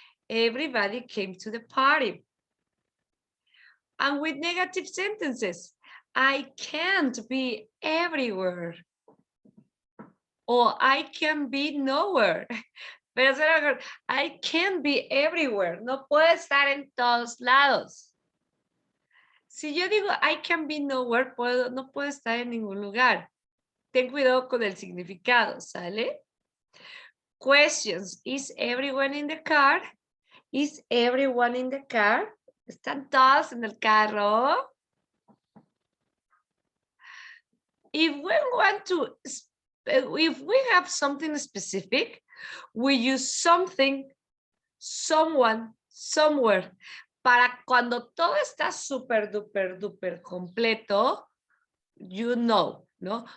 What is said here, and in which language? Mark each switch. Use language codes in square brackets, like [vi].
[en] Everybody came to the party. And with negative sentences, I can't be everywhere. Or I can be nowhere. Pero I can't be everywhere. [es] No puedo estar en todos lados. Si yo digo [en] I can be nowhere, [es] no puedo estar en ningún lugar. Ten cuidado con el significado, ¿sale? [en] Questions. Is everyone in the car? Is everyone in the car? [es] ¿Están todos en el carro? [en] If we have something specific, we use something, someone, somewhere. [es] Para cuando todo está súper, duper completo, [en] you know, [es] ¿no?